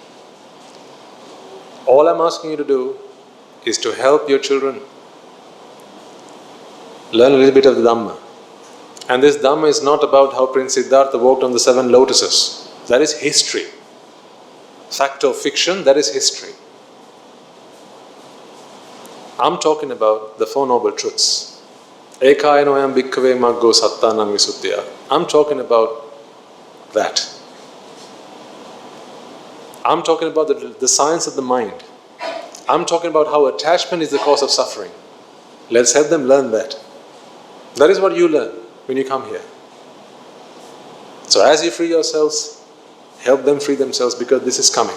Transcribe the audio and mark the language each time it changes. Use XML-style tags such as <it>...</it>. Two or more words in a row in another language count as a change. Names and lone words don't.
<en>All I'm asking you to do is to help your children learn a little bit of the dhamma. And this dhamma is not about how Prince Siddhartha walked on the 7 lotuses. That is history. Fact or fiction, that is history. I'm talking about the Four Noble Truths.</en> <pi>Ekayanoyam bhikkhave maggo sattanam visuddhya.</pi> <en>I'm talking about that. I'm talking about the science of the mind. I'm talking about how attachment is the cause of suffering. Let's help them learn that. That is what you learn when you come here. So as you free yourselves, help them free themselves because this is coming.</en>